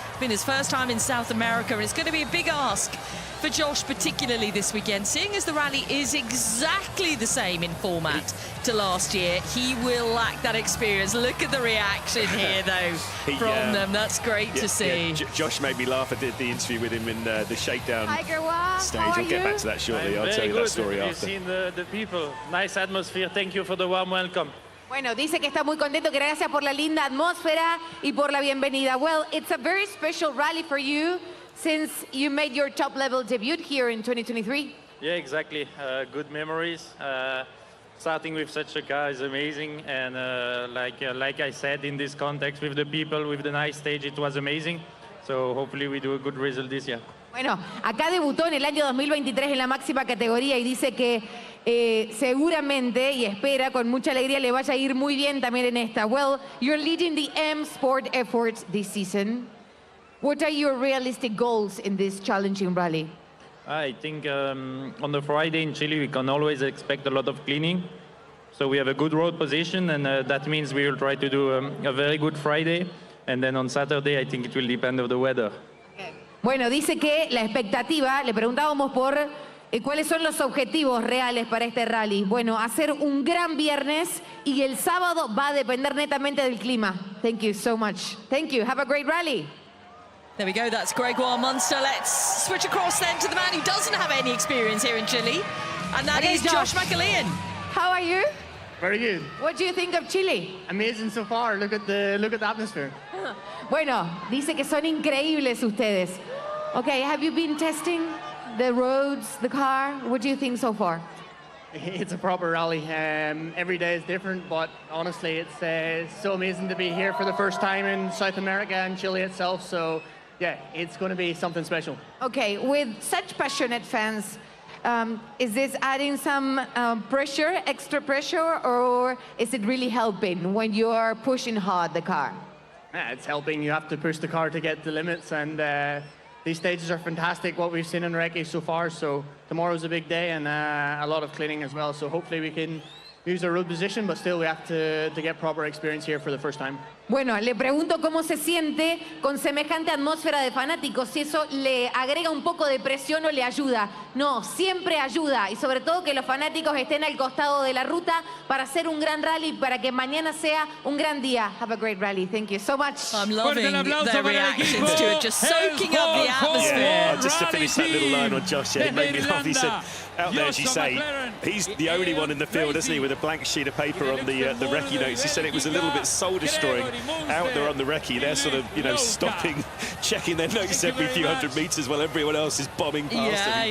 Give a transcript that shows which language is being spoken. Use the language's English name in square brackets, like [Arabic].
[English] It's been his first time in South America, and it's going to be a big ask for Josh, particularly this weekend, seeing as the rally is exactly the same in format to last year. He will lack that experience. Look at the reaction here, though, from them. That's great to see. Josh made me laugh. I did the interview with him in the Shakedown stage. I'll get back to that shortly. I'll tell you that story after. You've seen the people. Nice atmosphere. Thank you for the warm welcome. [Spanish] Bueno, dice que está muy contento, que gracias por la linda atmósfera y por la bienvenida. [English] Well, it's a very special rally for you, since you made your top-level debut here in 2023. Yeah, exactly. Good memories. Starting with such a car is amazing, and like I said, in this context, with the people, with the nice stage, it was amazing. So hopefully we do a good result this year. [Spanish] Bueno, acá debutó en el año 2023 en la máxima categoría y dice que seguramente y espera con mucha alegría le vaya a ir muy bien también en esta. [English] Well, you're leading the M Sport efforts this season. What are your realistic goals in this challenging rally? I think on the Friday in Chile, we can always expect a lot of cleaning. So we have a good road position, and that means we will try to do a very good Friday. And then on Saturday, I think it will depend on the weather. [Spanish] Bueno, dice que la expectativa, le preguntábamos por cuáles son los objetivos reales para este rally. Bueno, hacer un gran viernes y el sábado va a depender netamente del clima. [English] Thank you so much. Thank you. Have a great rally. There we go, that's Gregoire Munster. Let's switch across then to the man who doesn't have any experience here in Chile, and that is Josh McAlean. How are you? Very good. What do you think of Chile? Amazing so far. Look at the atmosphere. [Spanish] Bueno, dice que son increíbles ustedes. [English] Okay, have you been testing the roads, the car? What do you think so far? It's a proper rally. Every day is different, but honestly, it's so amazing to be here for the first time in South America and Chile itself. So yeah, it's going to be something special. Okay, with such passionate fans, is this adding some pressure, extra pressure, or is it really helping when you are pushing hard the car? Yeah, it's helping. You have to push the car to get the limits, and these stages are fantastic, what we've seen in Recce so far. So tomorrow's a big day, and a lot of cleaning as well. So hopefully we can use our road position, but still we have to get proper experience here for the first time. [Spanish] Bueno, le pregunto cómo se siente con semejante atmósfera de fanáticos, si eso le agrega un poco de presión o le ayuda. No, siempre ayuda, y sobre todo que los fanáticos estén al costado de la ruta para hacer un gran rally, para que mañana sea un gran día. [English] Have a great rally. Thank you so much. I'm loving the reactions to it, just soaking up the atmosphere. Yeah, just to finish that little line on Josh, it made me laugh. He said, out there, as you say, he's the only one in the field, isn't he, with a blank sheet of paper on the recce notes. He said it was a little bit soul-destroying. Out there on the recce, they're sort of, stopping, checking their notes every few hundred meters while everyone else is bombing past them.